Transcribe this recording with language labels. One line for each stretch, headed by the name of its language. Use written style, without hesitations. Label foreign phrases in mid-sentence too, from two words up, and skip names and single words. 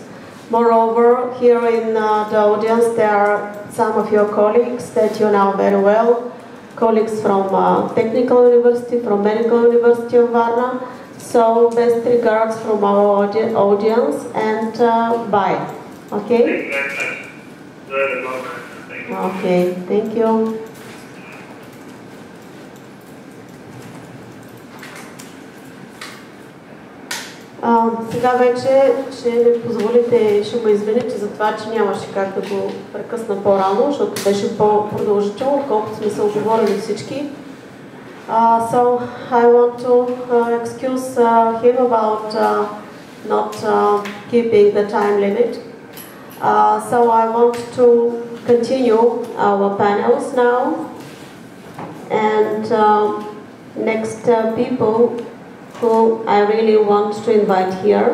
English: Moreover, here in the audience, there are some of your colleagues that you know very well, colleagues from Technical University, from Medical University of Varna. So best regards from our audience and bye. Okay? Okay, thank you.
Bulgarian: Сега вече ще ми позволите, ще ме извините за това, че нямаше как да го прекъсна по-рано, защото беше по-продължително, отколкото сме се оговорили всички.
English: So I want to excuse him about not keeping the time limit. So I want to continue our panels now. And next people who I really want to invite here.